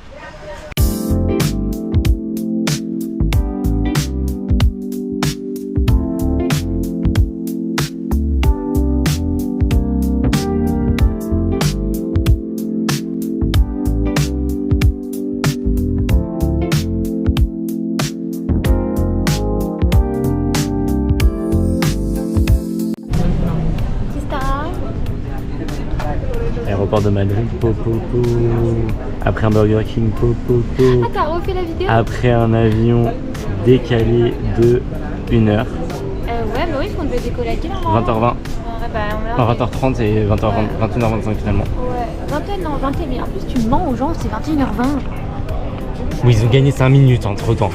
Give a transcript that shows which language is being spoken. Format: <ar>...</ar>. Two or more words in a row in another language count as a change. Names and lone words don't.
<fr>Aéroport de Madrid, po, po, po. Après un Burger King, po, po, po. Ah, t'as refait la vidéo? Après un avion décalé de 1 heure. Ouais, mais oui, parce qu'on devait décoller à quelle heure? 20h20. Ouais, bah, on Enfin, 20h30 et 20h20, 21h25 finalement. Ouais, 21, non, 21, mais en plus tu mens aux gens, c'est 21h20. Oui, ils ont gagné 5 minutes entre temps.</fr>